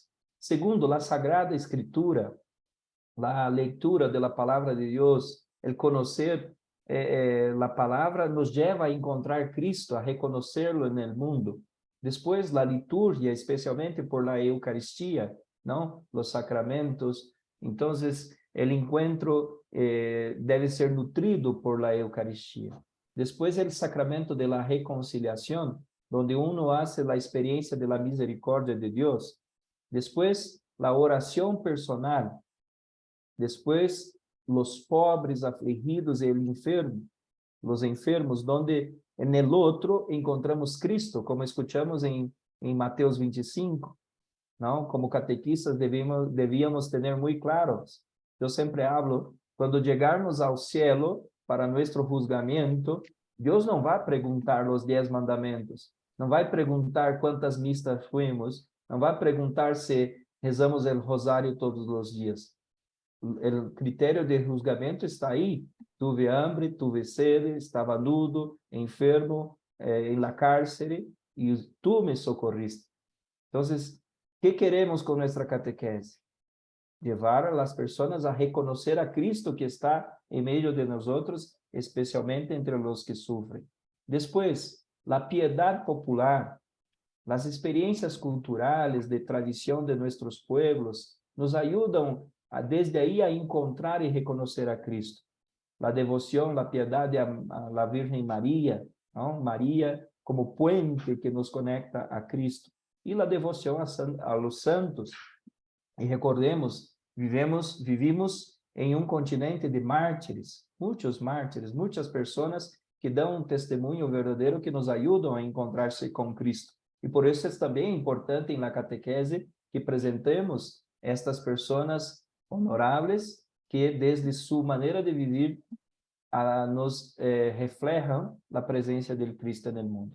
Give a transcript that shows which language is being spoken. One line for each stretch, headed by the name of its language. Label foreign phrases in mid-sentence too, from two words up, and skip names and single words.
Portuguese: Segundo, a Sagrada Escritura, a leitura da palavra de Deus, o conhecer a palavra nos leva a encontrar Cristo, a reconhecê-lo no mundo. Depois, a liturgia, especialmente
Spanish: por la Eucaristia,
Portuguese: não? Os sacramentos. Então, o encontro deve ser nutrido
Spanish: por la Eucaristia.
Portuguese: Depois, o sacramento
Spanish: de la reconciliação,
Portuguese: onde
Spanish: uno hace la experiência de la misericórdia de Deus.
Portuguese: Depois,
Spanish: la oração personal.
Portuguese: Depois,
Spanish: los pobres, afligidos e los enfermos, donde en el otro encontramos Cristo, como escuchamos en Mateus 25, ¿no? Como catequistas debíamos tener muy claros. Yo siempre hablo, cuando llegarmos al cielo para nuestro juzgamiento, Dios no va a preguntar los 10 mandamentos, no va a preguntar cuántas misas fuimos, no va a preguntar si rezamos el rosario todos los días.
Portuguese: O critério de julgamento está aí.
Spanish: Tuve hambre, tuve sede, estava nudo, enfermo, em la cárcere,
Portuguese: e tu me socorriste. Então, que queremos com nossa catequese? Levar as pessoas a reconhecer a Cristo que está em meio de nós outros, especialmente entre os que sofrem. Depois, a piedade popular, as experiências culturais de tradição de nossos pueblos, nos ajudam desde aí a encontrar e reconhecer a Cristo. A devoção, a piedade à Virgem Maria, não? Maria como puente que nos conecta a Cristo. E a devoção aos santos. E recordemos, vivimos em um continente de mártires, muitas pessoas que dão um testemunho verdadeiro que nos ajudam a encontrar-se com Cristo. E por isso é também importante na catequese que apresentemos estas pessoas honoráveis que desde sua maneira de viver nos reflejam a presença de Cristo no mundo.